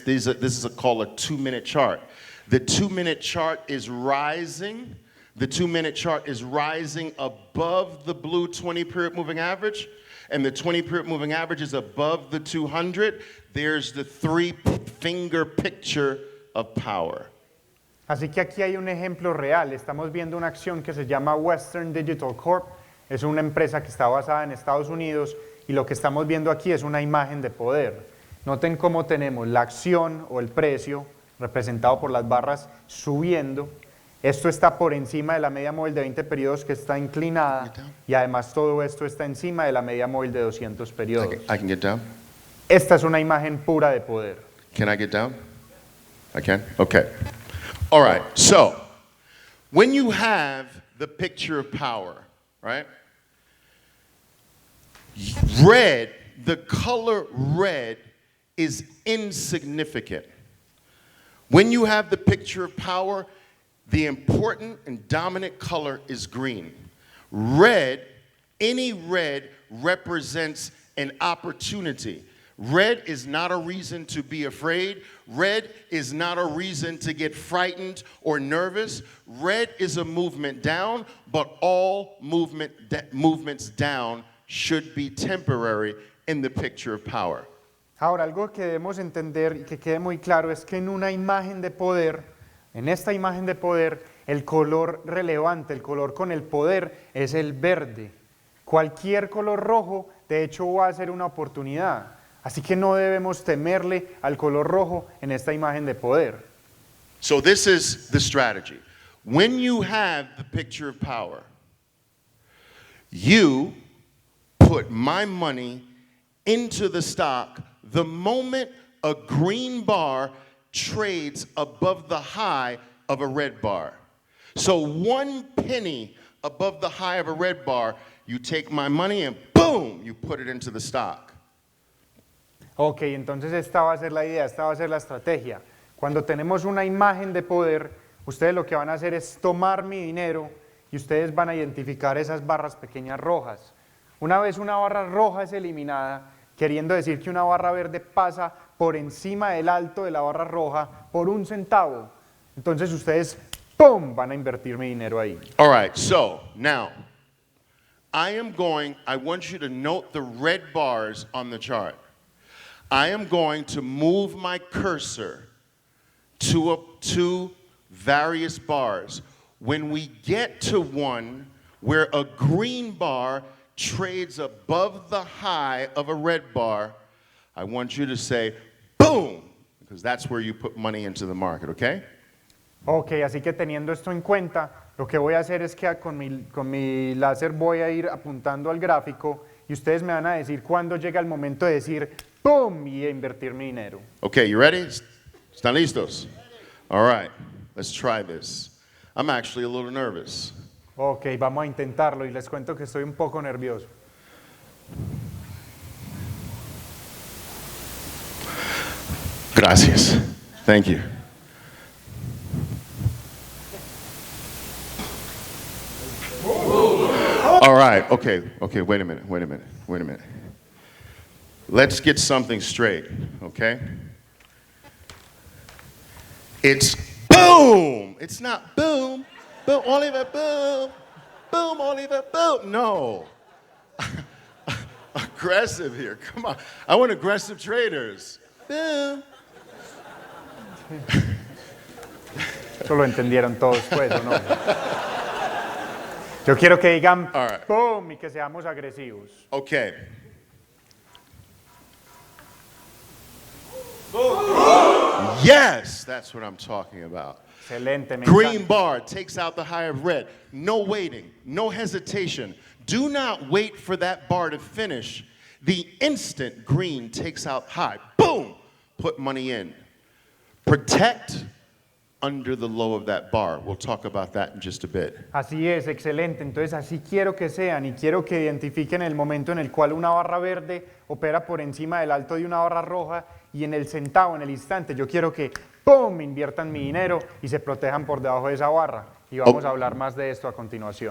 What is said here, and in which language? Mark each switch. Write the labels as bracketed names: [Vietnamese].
[English] This is called a 2-minute chart. The 2-minute chart is rising. The 2-minute chart is rising above the blue 20-period moving average. And the 20-period moving average is above the 200. There's the three-finger picture of power. [Spanish] Así que aquí hay un ejemplo real. Estamos viendo una acción que se llama Western Digital Corp. Es una empresa que está basada en Estados Unidos. Y lo que estamos viendo aquí es una imagen de poder. Noten cómo tenemos la acción o el precio representado por las barras subiendo. Esto está por encima de la media móvil de 20 periodos que está inclinada y además todo esto está encima de la media móvil de 200 periodos. [English] I can get down? [Spanish] Esta es una imagen pura de poder. [English] Can I get down? I can? Okay. All right. So, when you have the picture of power, right? Red, the color red is insignificant. When you have the picture of power, the important and dominant color is green. Red, any red represents an opportunity. Red is not a reason to be afraid. Red is not a reason to get frightened or nervous. Red is a movement down, but all movements down should be temporary in the picture of power. [Spanish] Ahora, algo que debemos entender y que quede muy claro es que en una imagen de poder, en esta imagen de poder, el color relevante, el color con el poder es el verde. Cualquier color rojo, de hecho, va a ser una oportunidad. Así que no debemos temerle al color rojo en esta imagen de poder. [English] So this is the strategy. When you have the picture of power, you put my money into the stock the moment a green bar trades above the high of a red bar. So 1 penny above the high of a red bar, you take my money and boom, you put it into the stock. [Spanish] Ok, entonces esta va a ser la idea, esta va a ser la estrategia. Cuando tenemos una imagen de poder, ustedes lo que van a hacer es tomar mi dinero y ustedes van a identificar esas barras pequeñas rojas. Una vez una barra roja es eliminada, queriendo decir que una barra verde pasa por encima del alto de la barra roja por 1 centavo. Entonces ustedes, ¡pum!, van a invertir mi dinero ahí. [English] All right, so now I want you to note the red bars on the chart. I am going to move my cursor to various bars. When we get to one where a green bar trades above the high of a red bar, I want you to say, boom, because that's where you put money into the market, okay? [Spanish] Ok, así que teniendo esto en cuenta, lo que voy a hacer es que con mi láser voy a ir apuntando al gráfico y ustedes me van a decir cuándo llega el momento de decir ¡pum! Y invertir mi dinero. [English] Okay, you ready? [Spanish] ¿Están listos? [English] All right, let's try this. I'm actually a little nervous. [Spanish] Ok, vamos a intentarlo y les cuento que estoy un poco nervioso. Gracias. [English] Thank you. All right, okay, wait a minute. Let's get something straight, okay? It's boom! It's not boom, boom, Oliver, boom, boom, Oliver, boom. No. Aggressive here, come on. I want aggressive traders. Boom. [Spanish] Eso lo entendieron todos, pues, ¿o no? Yo quiero que digan [English] right. [Spanish] ¡pum! Y que seamos agresivos. [English] Okay. Yes, that's what I'm talking about. [Spanish] Excelente, me [English] Green [Spanish] encanta. [English] bar takes out the high of red. No waiting, no hesitation. Do not wait for that bar to finish. The instant green takes out high, boom, put money in. Protect under the low of that bar. We'll talk about that in just a bit. [Spanish] Así es, excelente. Entonces así quiero que sean y quiero que identifiquen el momento en el cual una barra verde opera por encima del alto de una barra roja y en el centavo, en el instante, yo quiero que ¡pum! Inviertan mi dinero y se protejan por debajo de esa barra. Y vamos a hablar más de esto a continuación.